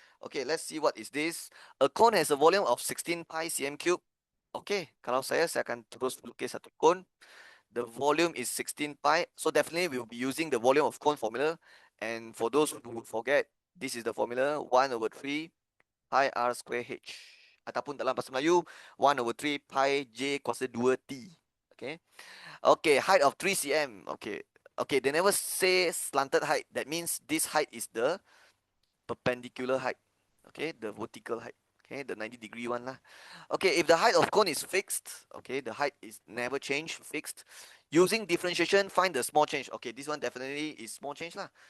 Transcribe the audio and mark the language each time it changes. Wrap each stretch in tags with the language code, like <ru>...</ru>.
<en>Okay, let's see what is this. A cone has a volume of 16 pi cm cube.</en> <ms>Okay, kalau saya akan terus lukis satu cone.</ms> <en>The volume is 16 pi. So definitely we'll be using the volume of cone formula. And for those who forget, this is the formula 1/3 pi r square h.</en> <ms>Ataupun dalam bahasa Melayu 1/3 pi j kuasa 2t.</ms> <en>Okay. Okay, height of 3 cm. Okay. Okay, they never say slanted height. That means this height is the perpendicular height. Okay, the vertical height. Okay, the 90-degree one lah. Okay, if the height of cone is fixed, okay, the height is never changed, fixed. Using differentiation, find the small change. Okay, this one definitely is small change lah.</en>